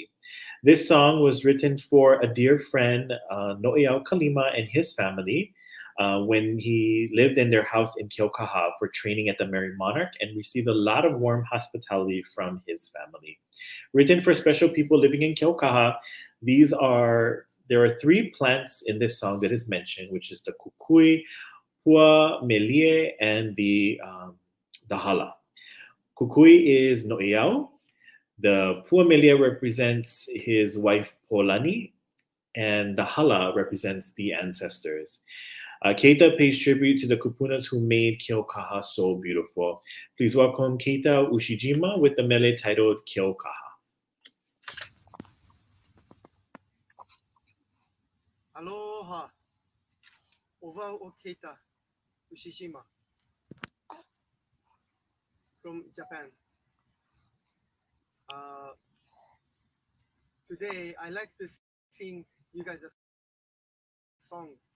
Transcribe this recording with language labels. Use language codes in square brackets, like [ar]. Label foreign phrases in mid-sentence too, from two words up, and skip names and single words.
[en] This song was written for a dear friend, Noeau Kalima, and his family when he lived in their house in Keaukaha for training at the Merry Monarch, and received a lot of warm hospitality from his family. Written for special people living in Keaukaha, there are 3 plants in this song that is mentioned, which is the kukui, hua melie, and the hala. Kukui is Noeau. The pua melie represents his wife Polani, and the hala represents the ancestors. Keita pays tribute to the kupunas who made Keaukaha so beautiful. Please welcome Keita Ushijima with the mele titled Keaukaha. Aloha. [haw] Ova o [en] Keita Ushijima from Japan. Today I like to sing you guys a song.